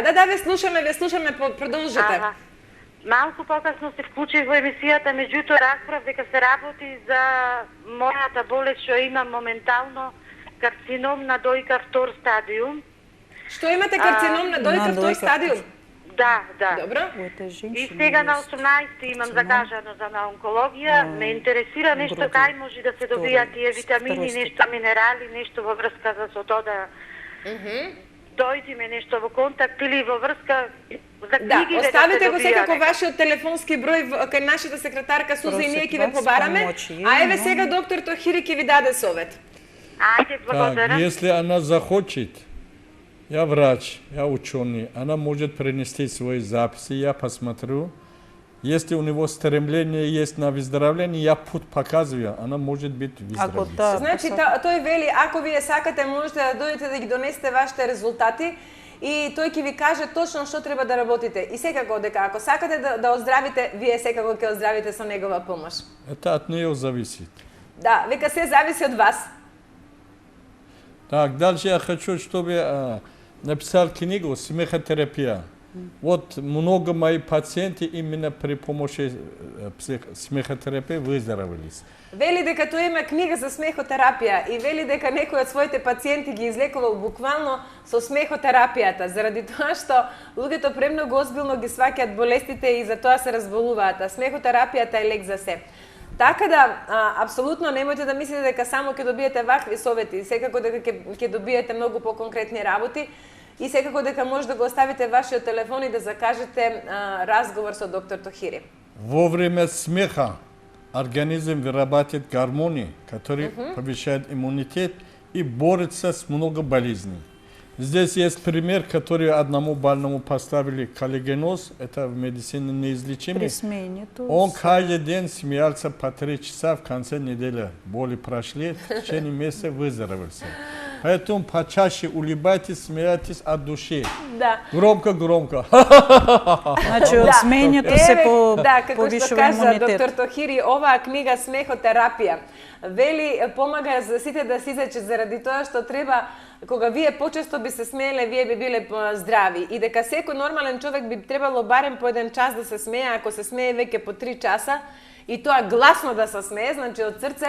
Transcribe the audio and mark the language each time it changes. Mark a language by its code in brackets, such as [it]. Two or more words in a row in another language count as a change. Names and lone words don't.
[mk] Да, ве слушаме, продолжете. Малку покасно се вклучи во емисијата, меѓутоа разбрав дека се работи за мојата болест што имам моментално карцином на дојка втор стадиум. Што имате карцином на дојка втор стадиум? Да, да. Добро. [ru] У этой [mk] И [ru] женщины [mk] сега на [ru] есть [mk] 18 имам закажано за на онкологија. Ме интересира нешто [ru] груден, [mk] кај може да се добијат тие витамини, [ru] второј [mk] нешто [ru] степен. [mk] минерали, нешто во врска за тоа да дојдиме нешто во контакт или во врска за Да, книги оставите се го добија секако некако. вашиот телефонски број кај нашата секретарка Суза и ние ќе ве [ru] Просит вас [mk] побараме. [ru] помоќи, [mk] А еве [ru] но- [mk] сега доктор Тохири ќе ви даде совет. Ајде, благодарам. [ru] Так, если она захочет, я врач, я ученый, она может принести свои записи, я посмотрю. Если у него стремление есть на выздоровление, я путь показываю, она может быть [mk] Ако [ru] выздоровлена. [mk] да, Значи, тој вели, ако вие сакате, можете да дојдете да ги донесете вашите резултати и тој ќе ви каже точно што треба да работите. И секако дека ако сакате да оздравите, вие секако ќе оздравите со негова помош. [ru] Это от нее зависит. [mk] Да, века се зависи од вас. [ru] Так, дальше я хочу, чтобы написал книгу «Смехотерапия». Вот много моих пациентов именно при помощи смехотерапии выздоровелись. [mk] Вели дека тој има книга за смехотерапија и вели дека некои од своите пациенти ги излекувал буквално со смехотерапијата, заради тоа што луѓето премногу озбилно ги сваќаат болестите и затоа се разболуваат, а смехотерапијата е лек за се. Така да, апсолутно немојте да мислите дека само ќе добиете вакви совети, секако дека ќе добиете многу поконкретни работи и секако дека може да го оставите вашиот телефон и да закажете разговор со доктор Тохири. [ru] Во время смеха организм вырабатывает гормоны, которые повышают иммунитет и борются с много болезней. Здесь есть пример, который одному больному поставили коллагеноз, это в медицине неизлечимый. при смене то Он каждый день смеялся по 3 часа в конце недели. Боли прошли, в течение месяца выздоровелся. Поэтому почаще улыбайтесь, смейтесь от души. [mk] Да. [ru] Громко. [mk] Значи од сменето се да, како што повишува кажа имунитет. доктор Тохири, оваа книга Смехотерапија вели помага за сите да се излечат заради тоа што треба кога вие почесто би се смееле, вие би биле здрави и дека секој нормален човек би требало барем по 1 час да се смее, ако се смее веќе по 3 часа и тоа гласно да се смее, значи од срце